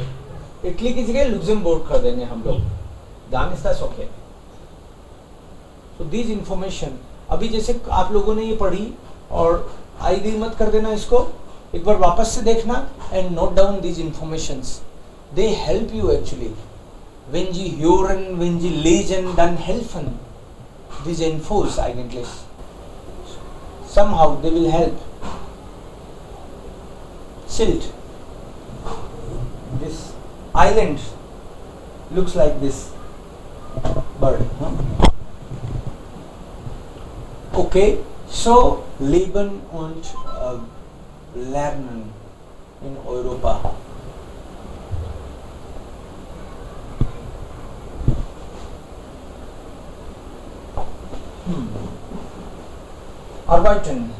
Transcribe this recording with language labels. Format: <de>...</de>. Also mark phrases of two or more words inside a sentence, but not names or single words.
<hi>इटली की जगह लुक्सेमबुर्ग कर देंगे हम लोग।</hi> <en>dann is that's okay. so this information</en> <hi>अभी जैसे आप लोगों ने ये पढ़ी और आई गई मत कर देना इसको, एक बार वापस से देखना</hi> <en>and note down these informations, they help you actually.</en> <de>Wenn Sie hören, wenn Sie lesen, dann helfen</de> <en>these infos</en> <de>eigentlich.</de> <en>Somehow they will help. Silt. This island looks like this bird. Huh? Okay, so</en> <de>Leben und Lernen in Europa. Arbeiten.</de>